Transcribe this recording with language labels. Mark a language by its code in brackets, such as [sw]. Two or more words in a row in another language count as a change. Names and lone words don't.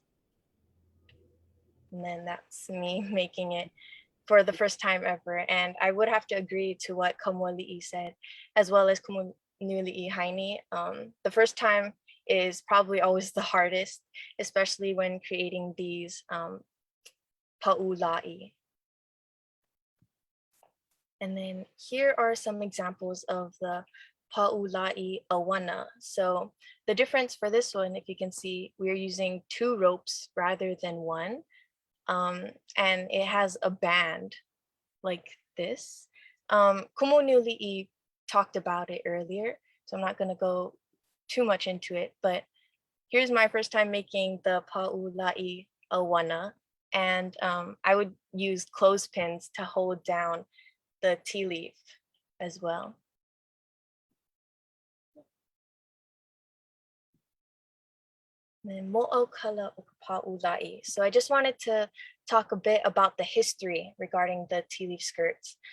[en] And then that's me making it for the first time ever. And I would have to agree to what Kamuali'i said, as well as Kumu Niuliʻi Heine. The first time is probably always the hardest, especially when creating these [haw] pa'u la'i. [en] And then here are some examples of the [haw] pa'u la'i ʻāina. [en] So the difference for this one, if you can see, we're using 2 ropes rather than 1. And it has a band like this. Kumu Niuliʻi talked about it earlier, so I'm not going to go too much into it, but here's my first time making the [haw] pa'u la'i ʻāina, [en] and I would use clothespins to hold down the tea leaf as well. So I just wanted to talk a bit about the history regarding the tea leaf skirts.